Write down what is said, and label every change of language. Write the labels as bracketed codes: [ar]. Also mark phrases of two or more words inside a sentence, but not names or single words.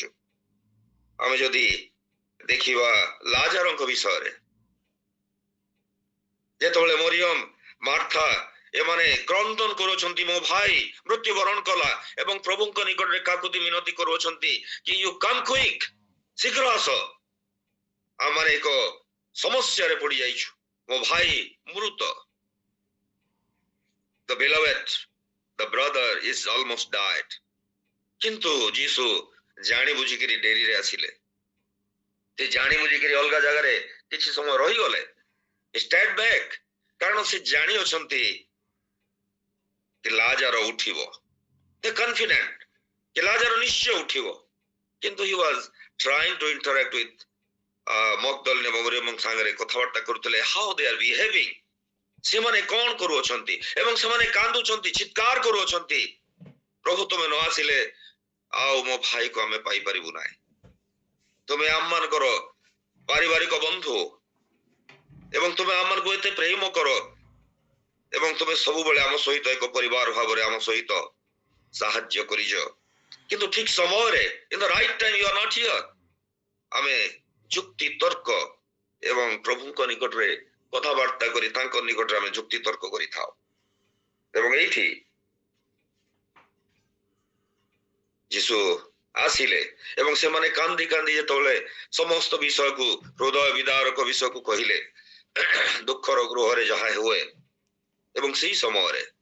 [or] ଆମେ ଯଦି ଦେଖିବା ଲାଜାରଙ୍କ ବିଷୟରେ, ଯେତେବେଳେ ମରିୟମ, ମାର୍ଥା ଏମାନେ କ୍ରନ୍ଦନ କରୁଛନ୍ତି, ମୋ ଭାଇ ମୃତ୍ୟୁବରଣ କଲା ଏବଂ ପ୍ରଭୁଙ୍କ ନିକଟରେ କାକୁତି ମିନତି କରୁଅଛନ୍ତି କି [en] you come quick, [or] ଶୀଘ୍ର ଆସ, ଆମମାନେ ଏକ ସମସ୍ୟାରେ ପଡି ଯାଇଛୁ, ମୋ ଭାଇ ମୃତ, [en] the beloved, the brother is almost died. [or] କିନ୍ତୁ ଯୀଶୁ ଜାଣି ବୁଝିକିରି ଡେରିରେ ଆସିଲେ। ସେ ଜାଣି ବୁଝିକିରି ଅଲଗା ଜାଗାରେ କିଛି ସମୟ ରହିଗଲେ, [en] stayed back, [or] କାରଣ ସେ ଜାଣି ଅଛନ୍ତି କି ଲାଜାର ଉଠିବ। [en] The confident, [or] କି ଲାଜର ନିଶ୍ଚୟ ଉଠିବ, [en] କିନ୍ତୁ he was trying to interact with ମଗଦଲିନ [or] ଏବଂ ସାଙ୍ଗରେ କଥାବାର୍ତ୍ତା କରୁଥିଲେ, [en] how they are behaving, [or] ସେମାନେ କଣ କରୁଅଛନ୍ତି ଏବଂ ସେମାନେ କାନ୍ଦୁଛନ୍ତି, ଚିତ୍କାର କରୁଅଛନ୍ତି, ପ୍ରଭୁ ତୁମେ ନ ଆସିଲେ ଆଉ ମୋ ଭାଇକୁ ଆମେ ପାଇପାରିବୁ ନାହିଁ, ତୁମେ ଆମମାନଙ୍କର ପାରିବାରିକ ବନ୍ଧୁ ଏବଂ ତୁମେ ଆମମାନଙ୍କୁ ଏତେ ପ୍ରେମ କର ଏବଂ ତୁମେ ସବୁବେଳେ ଆମ ସହିତ ଏକ ପରିବାର ଭାବରେ ଆମ ସହିତ ସାହାଯ୍ୟ କରିଛ, କିନ୍ତୁ ଠିକ ସମୟରେ [en] in the right time you are not here। [or] ଆମେ ଯୁକ୍ତି ତର୍କ ଏବଂ ପ୍ରଭୁଙ୍କ ନିକଟରେ କଥାବାର୍ତ୍ତା କରି ତାଙ୍କ ନିକଟରେ ଆମେ ଯୁକ୍ତି ତର୍କ କରିଥାଉ। ଏବଂ ଏଇଠି ଯୀଶୁ ଆସିଲେ ଏବଂ ସେମାନେ କାନ୍ଦି କାନ୍ଦି ଯେତେବେଳେ ସମସ୍ତ ବିଷୟକୁ ହୃଦୟ ବିଦାରକ ବିଷୟକୁ କହିଲେ, ଦୁଃଖର ଗୃହରେ ଯାହା ହୁଏ, ଏବଂ ସେଇ ସମୟରେ